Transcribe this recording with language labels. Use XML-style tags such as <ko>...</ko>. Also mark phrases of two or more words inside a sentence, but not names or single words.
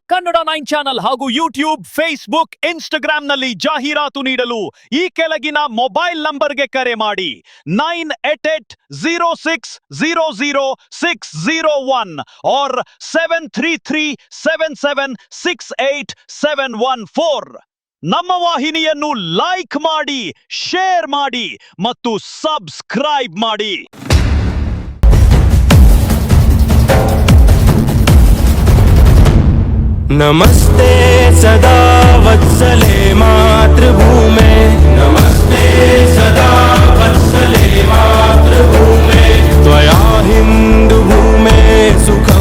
<kn>ಕನ್ನಡ 9 ಚಾನೆಲ್ ಹಾಗೂ ಯೂಟ್ಯೂಬ್, ಫೇಸ್ಬುಕ್, ಇನ್ಸ್ಟಾಗ್ರಾಂನಲ್ಲಿ ಜಾಹೀರಾತು ನೀಡಲು ಈ ಕೆಳಗಿನ ಮೊಬೈಲ್ ನಂಬರ್ಗೆ ಕರೆ ಮಾಡಿ 9880600601 or 7337768714. ನಮ್ಮ ವಾಹಿನಿಯನ್ನು ಲೈಕ್ ಮಾಡಿ, ಶೇರ್ ಮಾಡಿ ಮತ್ತು ಸಬ್ಸ್ಕ್ರೈಬ್ ಮಾಡಿ.</kn> <sa>नमस्ते सदा वत्सले मातृभूमे, नमस्ते सदा वत्सले मातृभूमे, त्वया हिन्दुभूमे सुखं</sa>